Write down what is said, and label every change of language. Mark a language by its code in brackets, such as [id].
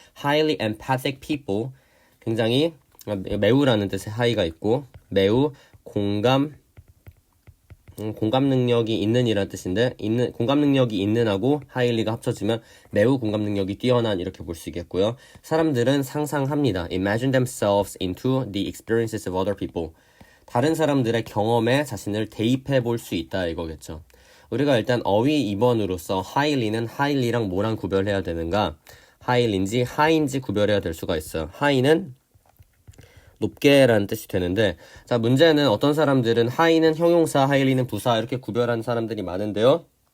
[en] highly empathic people, [ko] 굉장히 매우라는 뜻의 high가 있고 매우 공감 능력이 있는 이라는 뜻인데 공감 능력이 있는하고 highly가 합쳐지면 매우 공감 능력이 뛰어난 이렇게 볼 수 있겠고요. 사람들은 상상합니다. [en] Imagine themselves into the experiences of other people. [ko] 다른 사람들의 경험에 자신을 대입해 볼 수 있다 이거겠죠. 우리가 일단 어휘 2번으로서 highly는 highly랑 뭐랑 구별해야 되는가? highly인지 high인지 구별해야 될 수가 있어요. high는 높게라는 뜻이 되는데 자 문제는 어떤 사람들은 high는 형용사, highly는 부사 이렇게 구별하는 사람들이 많은데요.